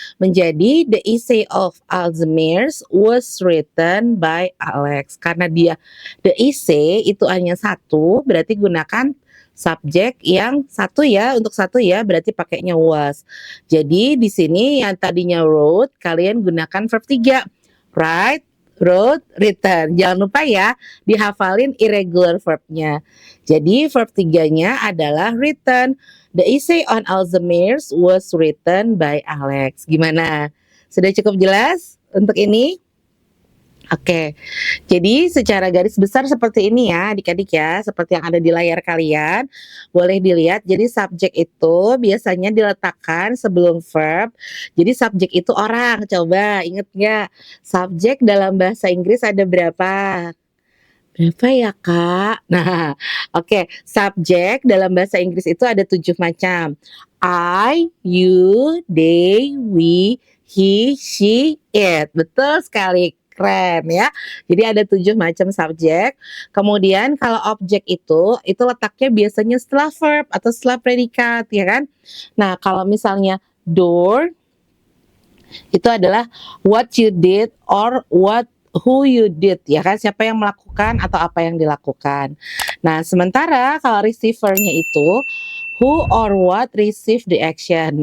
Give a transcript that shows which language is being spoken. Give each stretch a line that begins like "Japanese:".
Indonesian: Menjadi
English: the essay of Alzheimer's was written by Alex.
Indonesian: Karena dia the essay itu hanya satu berarti gunakan subjek yang satu ya, untuk satu ya, berarti pakainya was. Jadi di sini yang tadinya wrote, kalian gunakan verb 3. Write, wrote, written. Jangan lupa ya, dihafalin irregular verbnya. Jadi verb 3-nya adalah written.
English: The essay on Alzheimer's was written by Alex.
Indonesian: Gimana? Sudah cukup jelas untuk ini? Oke, jadi secara garis besar seperti ini ya adik-adik ya, seperti yang ada di layar kalian. Boleh dilihat, jadi subjek itu biasanya diletakkan sebelum verb. Jadi subjek itu orang, coba inget nggak? Subjek dalam bahasa Inggris ada berapa? Berapa ya Kak? Nah, oke, subjek dalam bahasa Inggris itu ada 7 macam.
English: I, you, they, we, he, she, it.
Indonesian: Betul sekali. Keren ya. Jadi ada 7 macam subjek. Kemudian kalau objek itu letaknya biasanya setelah verb atau setelah predikat ya kan. Nah kalau misalnya door, Itu adalah
English: what you did or who you did,
Indonesian: ya kan, siapa yang melakukan atau apa yang dilakukan. Nah, sementara kalau receiver-nya itu
English: who or what received the action.